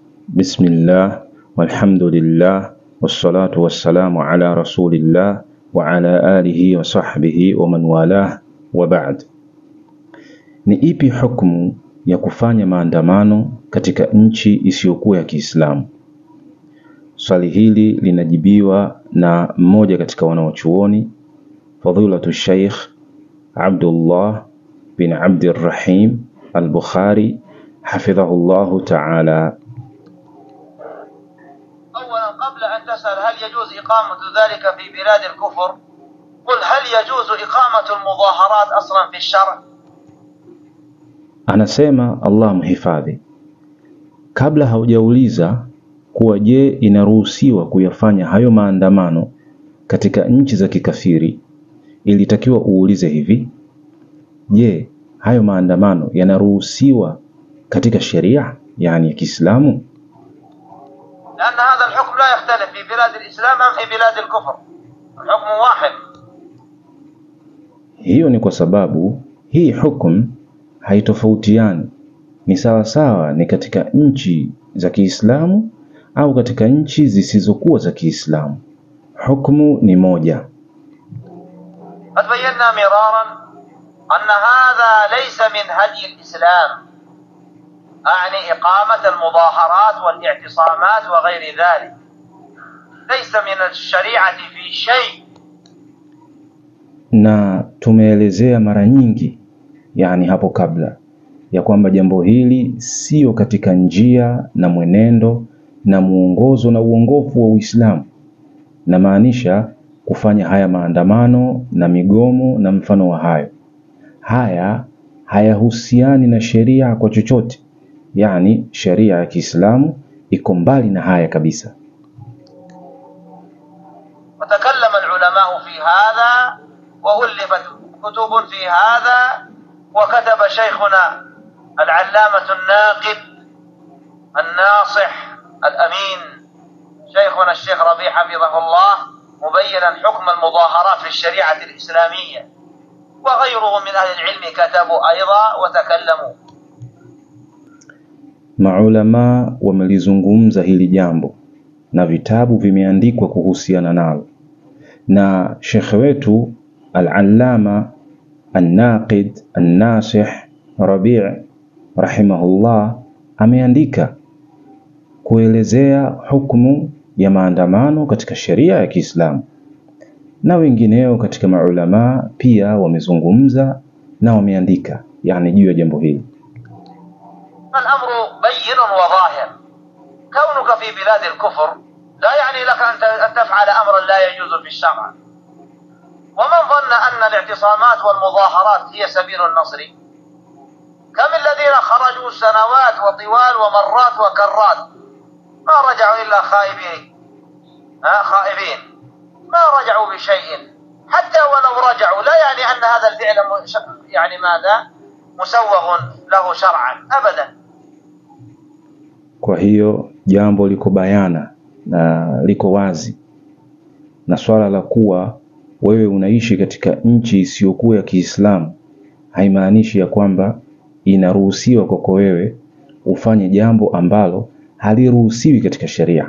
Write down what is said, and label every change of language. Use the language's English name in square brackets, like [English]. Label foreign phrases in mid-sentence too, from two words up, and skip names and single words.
[Arabic] بسم الله والحمد لله والصلاة والسلام على رسول الله وعلى آله وصحبه ومن والاه وبعد. [Swahili] Ni ipi hukumu ya kufanya maandamano katika nchi isiyokuwa ya Kiislamu? Swali hili linajibiwa na mmoja katika wanaochuoni, Fadhilatu Sheikh Abdullah bin Abdirrahim al-Bukhari [Arabic] حفظه الله تعالى. قبل أن تسأل هل يجوز إقامة ذلك في بلاد الكفر، قل هل يجوز إقامة المظاهرات أصلا في الشرع؟ [Swahili] Anasema Allah mhifadhi, kabla haujauliza kuwa je, inaruhusiwa kuyafanya hayo maandamano katika nchi za kikafiri, ilitakiwa uulize hivi: je, hayo maandamano yanaruhusiwa katika sheria, yani ya Kiislamu? [Arabic] لأن هذا الحكم لا يختلف في بلاد الإسلام أم في بلاد الكفر، الحكم واحد. [Swahili] Hiyo ni kwa sababu hii hukumu haitofautiani, ni sawa sawa ni katika nchi za Kiislamu au katika nchi zisizokuwa za Kiislamu. Hukumu ni moja. [Arabic] قد بينا مرارا أن هذا ليس من هدي الإسلام، أعني إقامة المظاهرات والاعتصامات وغير ذلك، ليس من الشريعة في شيء. [Swahili] Na tumeelezea mara nyingi, yani hapo kabla, ya kwamba jambo hili sio katika njia na mwenendo na muongozo na uongofu wa Uislamu. Na maanisha kufanya haya maandamano na migomo na mfano wa hayo. Haya hayahusiani na sheria kwa chochote, yani sheria ya Kiislamu iko mbali na haya kabisa. [Arabic] وتكلم العلماء في هذا وألفت كتب في هذا، وكتب شيخنا العلامة الناقد الناصح الأمين شيخنا الشيخ ربيع حفظه الله مبينا حكم المظاهرات في الشريعة الإسلامية، وغيره من أهل العلم كتبوا أيضا وتكلموا. [Swahili] Maulama wamelizungumza hili jambo na vitabu vimeandikwa kuhusiana nalo, na shekhe wetu [Arabic] العلامة الناقد الناصح [Swahili] Rabi' rahimahullah ameandika kuelezea hukumu ya maandamano katika sheria ya Kiislamu, na wengineo katika maulama pia wamezungumza na wameandika yani juu ya jambo hili. [Arabic] الأمر بين وظاهر، كونك في بلاد الكفر لا يعني لك أن تفعل أمرا لا يجوز في الشرع. ومن ظن أن الاعتصامات والمظاهرات هي سبيل النصر؟ كم الذين خرجوا سنوات وطوال ومرات وكرات ما رجعوا إلا خائبين، ما رجعوا بشيء. حتى ولو رجعوا لا يعني أن هذا الفعل يعني ماذا مسوغ له شرعا أبدا. [Swahili] Kwa hiyo jambo liko bayana na liko wazi, na swala la kuwa wewe unaishi katika nchi isiyokuwa ya Kiislamu haimaanishi ya kwamba inaruhusiwa kwako wewe ufanye jambo ambalo haliruhusiwi katika sheria.